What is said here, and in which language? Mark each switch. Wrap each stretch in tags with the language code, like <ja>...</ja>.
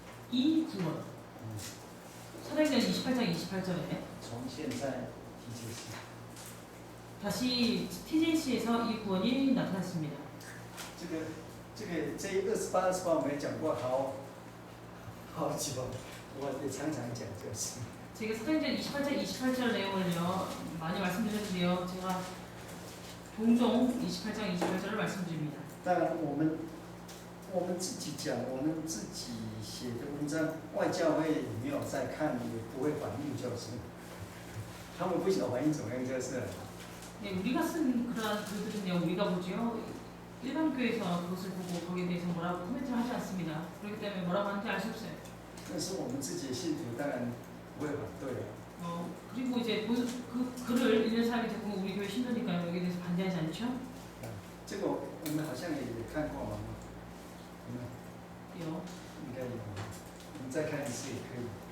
<ko>이 구원. 사도행전 28장 28절에 다시 TJC에서 이 구원이 나타났습니다.</ko> <zh>这28、28我没讲过好久，我也常常讲这个事。</zh> <ko>제가 사도행전 28장 28절 내용을요 많이 말씀드렸는데요. 제가 종종 28장 28절을 말씀드립니다.</ko> <zh>当然我们自己讲，我们自己写的文章，外教会也没有在看，也不会反应，就是他们不晓得反应怎么样，就是。</zh> <ko>네, 우리가 쓴 그러한 글들은요, 우리가 보죠. 일반 교회에서 그것을 보고 거기에 대해서 뭐라고 코멘트를 하지 않습니다. 그렇기 때문에 뭐라고 하는지 알 수 없어요.</ko> <zh>但是我们自己的信徒当然不会反对。</zh> <ko>그리고 이제 그 글을 읽는 사람이 대부분 우리 교회 신도니까요. 여기에 대해서 반대하지 않죠?</ko> <zh>这个我们好像也看过嘛，有，应该有，我们再看一次也可以。</zh>